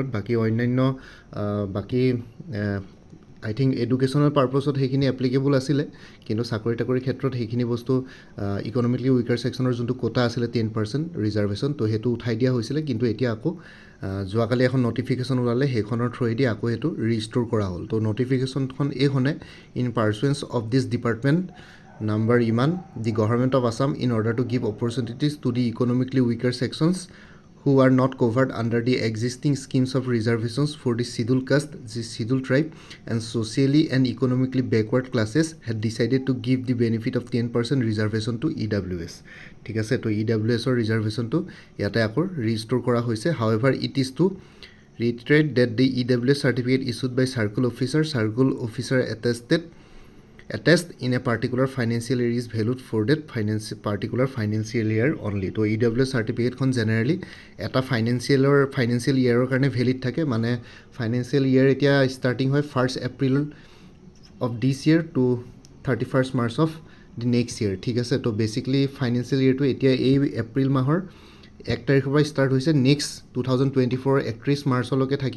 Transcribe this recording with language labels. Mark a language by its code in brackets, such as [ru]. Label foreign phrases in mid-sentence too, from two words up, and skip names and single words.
[as] বাকী অন্যান্য [en] I think educationৰ purposeত [as] সেইখিনি এপ্লিকেবল আছিলে, কিন্তু চাকৰি তাকৰিৰ ক্ষেত্ৰত সেইখিনি বস্তু [en] economically weaker sectionৰ [as] যোনটো কোটা আছিলে 10% ৰিজাৰ্ভেশ্যন, তো সেইটো উঠাই দিয়া হৈছিলে। কিন্তু এতিয়া আকৌ যোৱাকালি এখন নটিফিকেশ্যন ওলালে, সেইখনৰ থ্ৰুৱেদি আকৌ সেইটো ৰিষ্ট'ৰ কৰা হ'ল। তো নটিফিকেশ্যনখন এইখনে, [en] in pursuance of this department number ইমান, the government of Assam in order to give opportunities to the economically weaker sections who are not covered under the existing schemes of reservations for the scheduled caste, the scheduled tribe and socially and economically backward classes had decided to give the benefit of 10% reservation to EWS. [as] ঠিক আছে, তো EWSৰ ৰিজাৰ্ভেশ্যনটো ইয়াতে আকৌ ৰিষ্ট'ৰ কৰা হৈছে। [en] However, it is to reiterate that the EWS certificate issued by circle officer attest in a particular financial year is valued for that particular financial year only. [as] তো EWS চাৰ্টিফিকেটখন জেনেৰেলি এটা [en] financial yearৰ [as] কাৰণে ভেলিড থাকে, মানে [en] financial year [as] এতিয়া ষ্টাৰ্টিং হয় [en] 1st April of this year to 31st March of the next year, [as] ঠিক আছে। তো বেচিকলি [en] financial yearটো [as] এতিয়া এই এপ্ৰিল মাহৰ 1 তাৰিখৰ পৰা ষ্টাৰ্ট হৈছে, নেক্সট 2024 31 মাৰ্চলৈকে থাকিব।